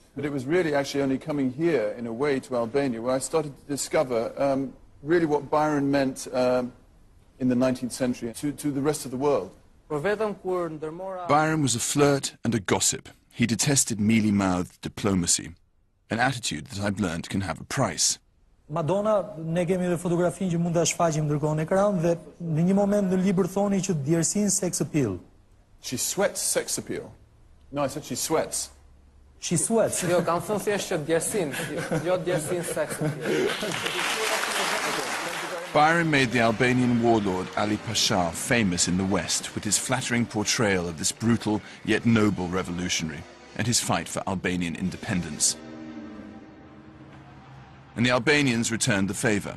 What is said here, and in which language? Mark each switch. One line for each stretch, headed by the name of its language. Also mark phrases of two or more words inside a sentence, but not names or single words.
English: But it was really actually only coming here, in a way, to Albania, where I started to discover really what Byron meant in the 19th century to the rest of the world. Byron was a flirt and a gossip. He detested mealy-mouthed diplomacy, an attitude that I've learned can have a price.
Albanian: Madonna, ne kemi edhe fotografinë që mund ta shfaqim ndërkohë në ekran dhe në një moment në libër thoni që djersin
English: sex appeal. She sweats sex appeal. No, I said she sweats. She sweats.
Albanian: Jo, kam thënë thjesht që djersin, jo djersin
English: sex appeal. Byron made the Albanian warlord Ali Pasha famous in the West with his flattering portrayal of this brutal yet noble revolutionary and his fight for Albanian independence. And the Albanians returned the favor.